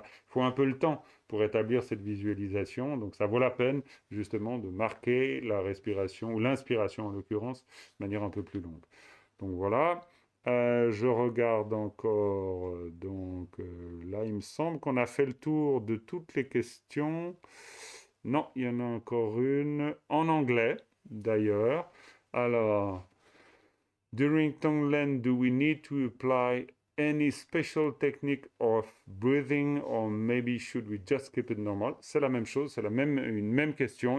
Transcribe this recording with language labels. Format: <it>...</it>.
<fr>Il faut un peu le temps pour établir cette visualisation, donc ça vaut la peine justement de marquer la respiration, ou l'inspiration en l'occurrence, de manière un peu plus longue. Donc voilà. Je regarde encore, là il me semble qu'on a fait le tour de toutes les questions. Non, il y en a encore une en anglais d'ailleurs.</fr> <en>Alors, during Tonglen, do we need to apply any special technique of breathing or maybe should we just keep it normal?</en> <fr>C'est la même chose, c'est une même question.</fr>